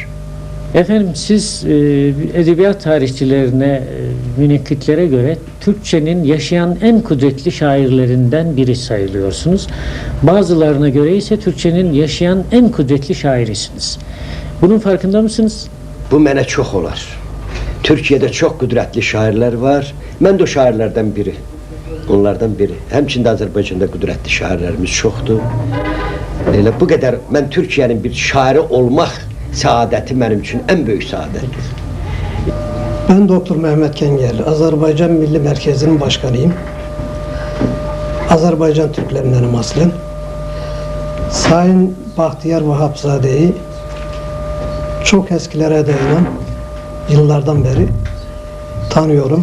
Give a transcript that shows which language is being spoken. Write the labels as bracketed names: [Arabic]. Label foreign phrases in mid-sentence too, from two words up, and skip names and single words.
[Turkish] Efendim siz edebiyat tarihçilerine, münekkitlere göre Türkçenin yaşayan en kudretli şairlerinden biri sayılıyorsunuz. Bazılarına göre ise Türkçenin yaşayan en kudretli şairisiniz. Bunun farkında mısınız? [Azerbaijani] Bu mənə çox olar. [Turkish] Türkiye'de çok kudretli şairler var. Ben de o şairlerden biri. Onlardan biri. [Azerbaijani] Həmçində Azərbaycanda [Turkish] kudretli şairlerimiz [Azerbaijani] çoxdur. Elə bu qədər mən Türkiye'nin bir şairi olmaq [Turkish] saadeti benim için en büyük saadettir. Ben Doktor Mehmet Kengel, Azerbaycan Milli Merkezi'nin başkanıyım. Azerbaycan Türklerinden aslen. Sayın Bahtiyar Vahapzade'yi çok eskilere dayanan yıllardan beri tanıyorum.